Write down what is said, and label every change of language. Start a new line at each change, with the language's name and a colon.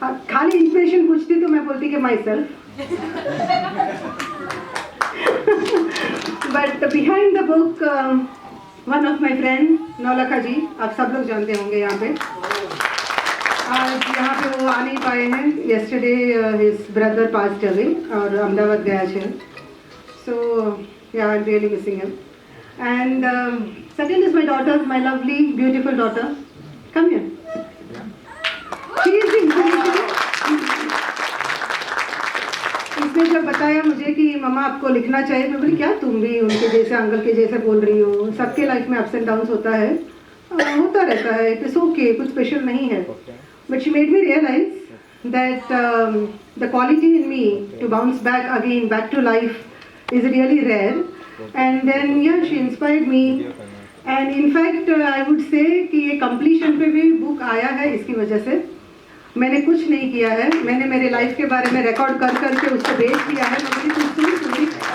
Hindi: खाली इंस्पिरेशन पूछती तो मैं बोलती कि
English: myself, but behind the book one of my friend
Hindi: Naulakha जी, आप सब लोग जानते होंगे यहाँ पे। आज यहाँ पे वो आ नहीं पाए हैं,
English: yesterday his brother passed away
Hindi: और अहमदाबाद गया है।
English: So yeah, I'm really missing him. And second is my daughter, my lovely, beautiful daughter. Come here. She is the inspiration.
Hindi: इसने जब बताया मुझे कि मम्मा आपको लिखना चाहिए, मैं बोली क्या तुम भी उनके जैसे, अंकल के जैसे बोल रही हो? सबके लाइफ में
English: ups and downs
Hindi: होता है, होता रहता है,
English: it's okay,
Hindi: कुछ स्पेशल नहीं है।
English: But she made me realize that the quality in me to bounce back again, back to life is really rare. And then yeah, she inspired me.
Hindi: And in fact, I would say कि ये completion पे भी book आया है इसकी वजह से। मैंने कुछ नहीं किया है, मैंने मेरे लाइफ के बारे में रिकॉर्ड कर करके उसको बेच दिया है। मैं बोली तुम सुनी